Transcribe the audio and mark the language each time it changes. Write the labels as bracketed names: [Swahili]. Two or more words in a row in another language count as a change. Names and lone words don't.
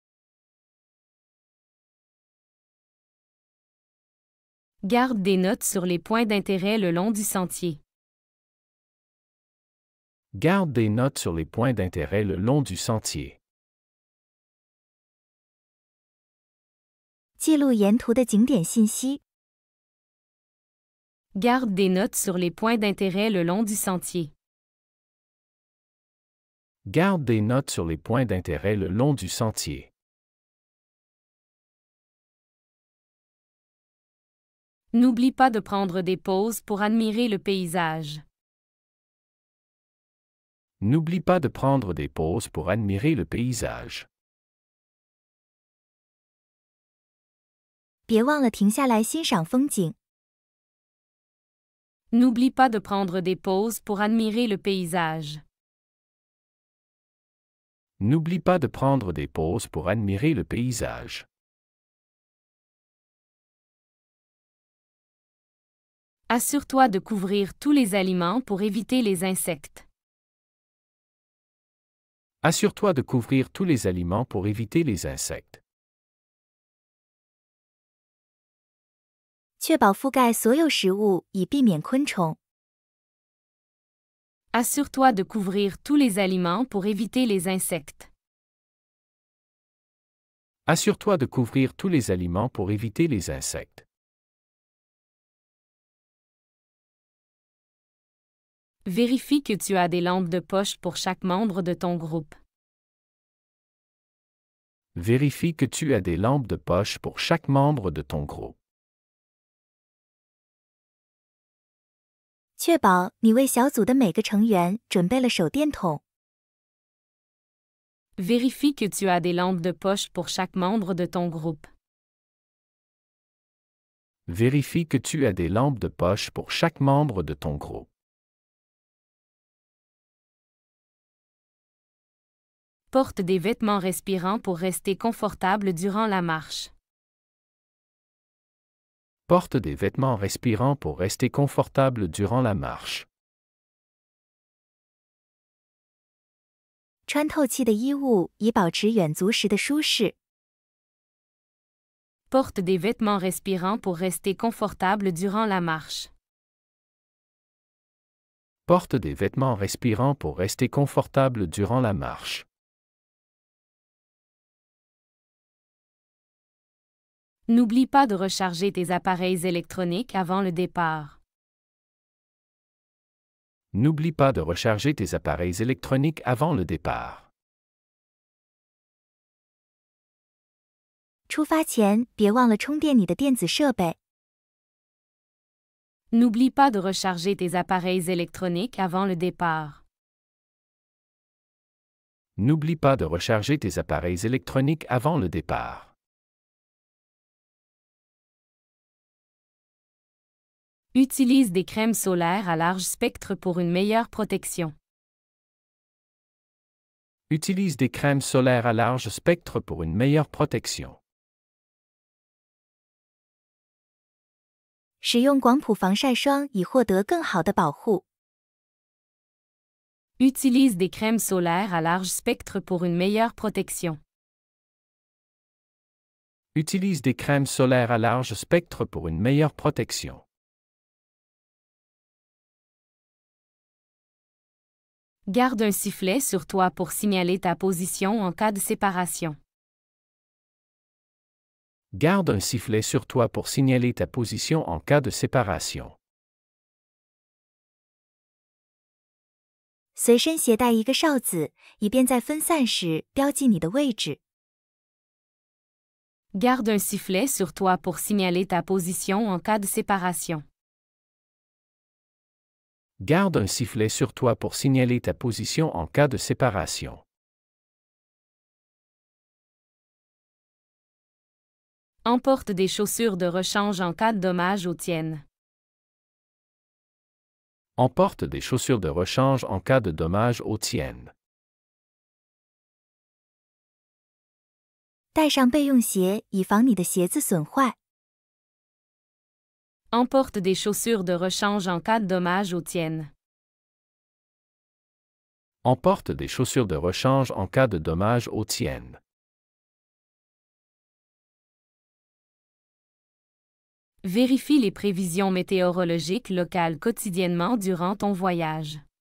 [French] Garde des notes sur les points d'intérêt le long du sentier. Garde des notes sur les points d'intérêt le long du sentier. [Chinese] 记录沿途的景点信息。 [French] Garde des notes sur les points d'intérêt le long du sentier. Garde des notes sur les points d'intérêt le long du sentier. N'oublie pas de prendre des pauses pour admirer le paysage. N'oublie pas de prendre des pauses pour admirer le paysage. [Chinese] 别忘了停下来欣赏风景。 [French] N'oublie pas de prendre des pauses pour admirer le paysage. N'oublie pas de prendre des pauses pour admirer le paysage. Assure-toi de couvrir tous les aliments pour éviter les insectes. Assure-toi de couvrir tous les aliments pour éviter les insectes. [Chinese] 确保覆盖所有食物，以避免昆虫。 [French] Assure-toi de couvrir tous les aliments pour éviter les insectes. Assure-toi de couvrir tous les aliments pour éviter les insectes. Vérifie que tu as des lampes de poche pour chaque membre de ton groupe. Vérifie que tu as des lampes de poche pour chaque membre de ton groupe. [Chinese] 确保你为小组的每个成员准备了手电筒。 [French] Vérifie que tu as des lampes de poche pour chaque membre de ton groupe. Vérifie que tu as des lampes de poche pour chaque membre de ton groupe. Porte des vêtements respirants pour rester confortable durant la marche. Porte des vêtements respirants pour rester confortable durant la marche. [Chinese] 穿透气的衣物以保持远足时的舒适。 [French] Porte des vêtements respirants pour rester confortable durant la marche. Porte des vêtements respirants pour rester confortable durant la marche. N'oublie pas de recharger tes appareils électroniques avant le départ. N'oublie pas de recharger tes appareils électroniques avant le départ. [Chinese] 出发前别忘了充电你的电子设备。 [French] N'oublie pas de recharger tes appareils électroniques avant le départ. N'oublie pas de recharger tes appareils électroniques avant le départ. Utilise des crèmes solaires à large spectre pour une meilleure protection. Utilise des crèmes solaires à large spectre pour une meilleure protection. [Chinese] 使用广谱防晒霜以获得更好的保护。 [French] Utilise des crèmes solaires à large spectre pour une meilleure protection. Utilise des crèmes solaires à large spectre pour une meilleure protection. Garde un sifflet sur toi pour signaler ta position en cas de séparation. Garde un sifflet sur toi pour signaler ta position en cas de séparation. [Chinese] 随身携带一个哨子，以便在分散时标记你的位置。 [French] Garde un sifflet sur toi pour signaler ta position en cas de séparation. Garde un sifflet sur toi pour signaler ta position en cas de séparation. Emporte des chaussures de rechange en cas de dommage aux tiennes. Emporte des chaussures de rechange en cas de dommage aux tiennes. [Chinese] 带上备用鞋，以防你的鞋子损坏。 [French] Emporte des chaussures de rechange en cas de dommage aux tiennes. Emporte des chaussures de rechange en cas de dommage aux tiennes. Vérifie les prévisions météorologiques locales quotidiennement durant ton voyage.